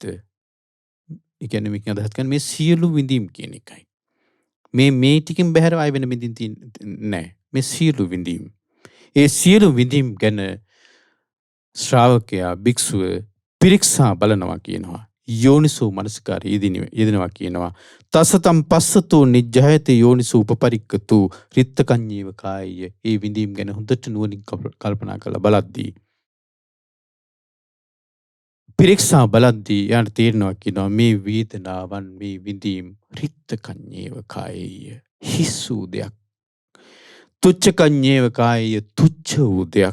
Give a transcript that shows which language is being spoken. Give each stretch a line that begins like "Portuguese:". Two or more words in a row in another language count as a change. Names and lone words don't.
Sinhala: ඒ කියන්නේ මේකෙන් අදහස් කරන්නේ මේ සියලු විඳීම් කියන එකයි. මේ ටිකෙන් බැහැරව ආයෙ වෙන විඳින් නැහැ. මේ සියලු විඳීම්. ඒ සියලු විඳීම් ගැන ශ්‍රාවකයා භික්ෂුව පිරික්සා බලනවා කියනවා. යෝනිසෝ මනසිකාරය යෙදෙනවා කියනවා.
Pali: තසතම් පස්සතෝ නිජ්ජහයත යෝනිසෝ උපපරික්කතු රිත්තකඤ්ඤේව කායය.
Sinhala: ඒ විඳීම් ගැන හොඳට නුවණින් කල්පනා කරලා බලද්දී පිරික්සා බලද්දී යාට තේරෙනවා කියනවා මේ වේදනාවන් මේ විඳීම්
Pali: රිත්තකඤ්ඤේව කායය
Sinhala: හිස් වූ දෙයක්.
Pali: තුච්ඡකඤ්ඤේව කායය
Sinhala: තුච්ඡ වූ දෙයක්.